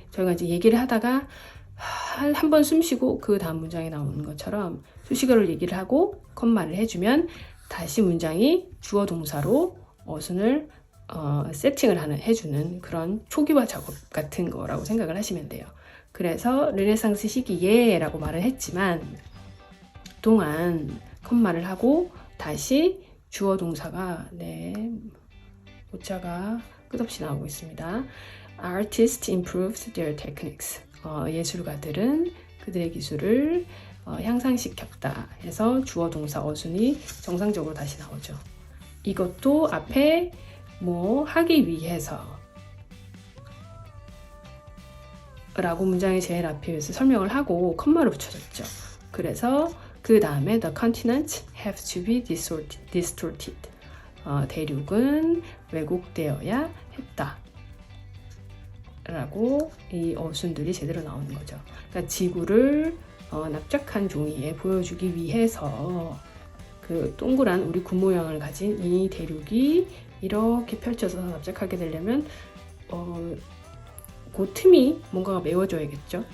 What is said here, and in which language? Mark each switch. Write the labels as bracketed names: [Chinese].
[Korean] 저희가 이제 얘기를 하다가 한 번 숨 쉬고 그 다음 문장이 나오는 것처럼 수식어를 얘기를 하고 컴마를 해주면 다시 문장이 주어 동사로 어순을 세팅을 해주는 그런 초기화 작업 같은 거라고 생각을 하시면 돼요. 그래서 르네상스 시기에 라고 말을 했지만 그동안 컴마를 하고 다시 주어 동사가 오자가 끝없이 나오고 있습니다. [English] Artists improved their techniques. [Korean] 예술가들은 그들의 기술을 향상시켰다 해서 주어 동사 어순이 정상적으로 다시 나오죠. 이것도 앞에 하기 위해서 라고 문장의 제일 앞에서 설명을 하고 컴마를 붙여줬죠. 그래서 그 다음에 [English] the continents have to be distorted. [Korean] 대륙은 왜곡되어야 했다. 라고 이 어순들이 제대로 나오는 거죠. 그러니까 지구를 납작한 종이에 보여주기 위해서 그 동그란 우리 군 모양을 가진 이 대륙이 이렇게 펼쳐서 납작하게 되려면 그 틈이 뭔가가 메워져야겠죠.